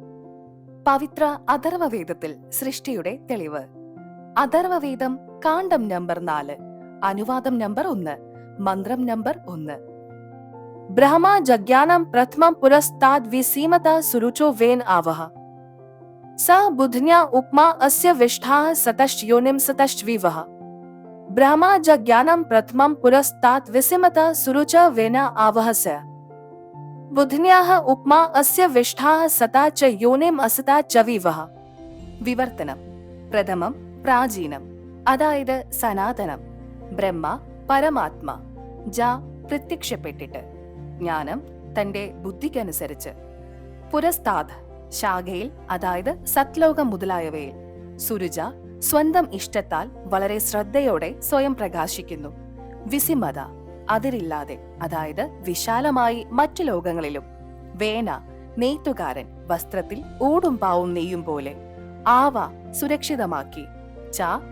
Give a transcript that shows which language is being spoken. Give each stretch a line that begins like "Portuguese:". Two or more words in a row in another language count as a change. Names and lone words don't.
Malayalam: പവിത്ര അഥർവവേദത്തിൽ സൃഷ്ടിയുടെ തെളിവ്. അഥർവവേദം കാണ്ഡം നമ്പർ 4, അനുവാദം നമ്പർ 1, മന്ത്രം നമ്പർ 1.
Sanskrit: ബ്രഹ്മ ജഗ്യാനം പ്രഥമം പുരസ്താദ് വിസീമത സുരുചോ വേൻ ആവഹ स बुधन्या उपमा अस्य विष्ठाः सतश्च योनिं सतश्च विवः ब्रह्मा जज्ञानं प्रथमं पुरस्तात् विसिमत सुरुच वेन आवहस्य बुधन्याः उपमा अस्य विष्ठाः सता च योनिं असता च विवः.
Malayalam: വിവർത്തനം. പ്രഥമം പ്രാചീനം, അതായത് സനാതനം. ബ്രഹ്മ പരമാത്മ, ജ പ്രത്യക്ഷപ്പെട്ടിട്ട്, ജ്ഞാനം തന്റെ ബുദ്ധിക്കനുസരിച്ച്, പുരസ്താദ് ശാഖയിൽ, അതായത് സത്ലോകം മുതലായവയിൽ, സുരുച സ്വന്തം ഇഷ്ടത്താൽ വളരെ ശ്രദ്ധയോടെ സ്വയം പ്രകാശിക്കുന്നു, വിസിമത അതിരില്ലാതെ, അതായത് വിശാലമായി മറ്റു ലോകങ്ങളിലും, വേന നെയ്ത്തുകാരൻ വസ്ത്രത്തിൽ ഊടും പാവും നെയ്യും പോലെ, ആവ സുരക്ഷിതമാക്കി, ച